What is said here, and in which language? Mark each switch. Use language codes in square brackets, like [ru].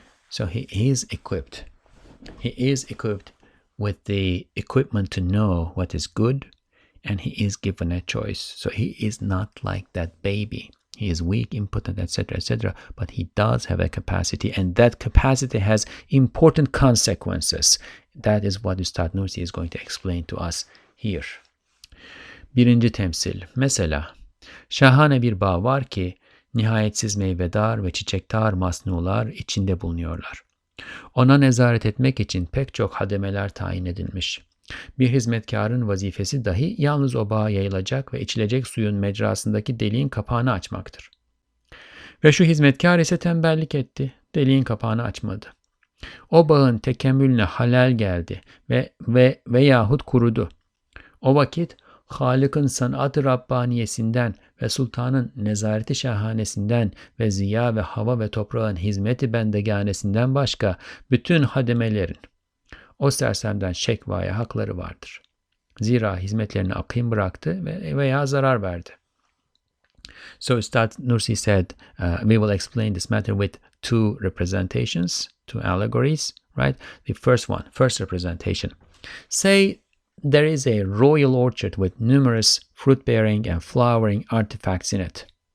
[en] So he is equipped. He is equipped with the equipment to know what is good, and he is given a choice. So he is not like that baby. He is weak, impotent, etc., etc., but he does have a capacity, and that capacity has important consequences. That is what Üstad Nursi is going to explain to us here. [tr] Birinci temsil. Mesela, şahane bir bağ var ki nihayetsiz meyvedar ve çiçektar masnular içinde bulunuyorlar. Ona nezaret etmek için pek çok hademeler tayin edilmiş. Bir hizmetkarın vazifesi dahi yalnız o bağa yayılacak ve içilecek suyun mecrasındaki deliğin kapağını açmaktır. Ve şu hizmetkar ise tembellik etti, deliğin kapağını açmadı. O bağın tekemmülüne halal geldi veyahut kurudu. O vakit Halık'ın sanat-ı Rabbaniyesinden ve sultanın nezareti şahanesinden ve ziya ve hava ve toprağın hizmeti bendeganesinden başka bütün hademelerin o sersemden şekvaya hakları vardır. Zira hizmetlerini akîm bıraktı veya zarar verdi. [en] So Ustad Nursi said, we will explain this matter with two representations, two allegories, right? The first representation. Say there is a royal orchard with numerous fruit-bearing and flowering artifacts in it.